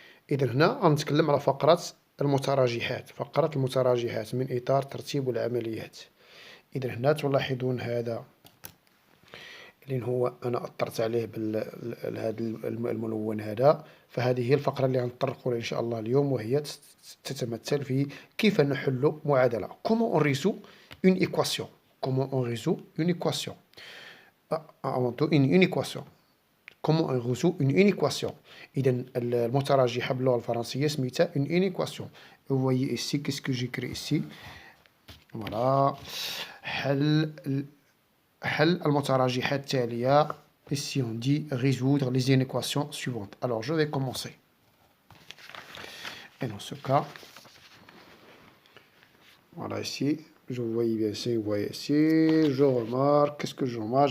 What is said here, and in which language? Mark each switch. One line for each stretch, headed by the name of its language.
Arabic: إذن هنا غنتكلم على فقرة المتراجحات، فقرة المتراجحات من إطار ترتيب العمليات. إذن هنا تلاحظون هذا لأن هو أنا أثرت عليه بهذا الملون هذا. فهذه هي الفقرة اللي غنطرقوا لها إن شاء الله اليوم، وهي تتمثل في كيف نحل معادلة.
French: Comment on résout une équation. Comment on résout une équation. Une équation. Comment on résout une équation.
Arabic: إذا المتراجحة باللغة الفرنسية سميتها une équation.
French: Vous voyez ici, qu'est-ce que j'écris ici.
Arabic: Voilà. حل المتراجحات التالية.
French: Ici on dit résoudre les inéquations suivantes. Alors je vais commencer. Et dans ce cas, voilà ici, je vois bien ici, vous voyez ici, je remarque, qu'est-ce que je remarque.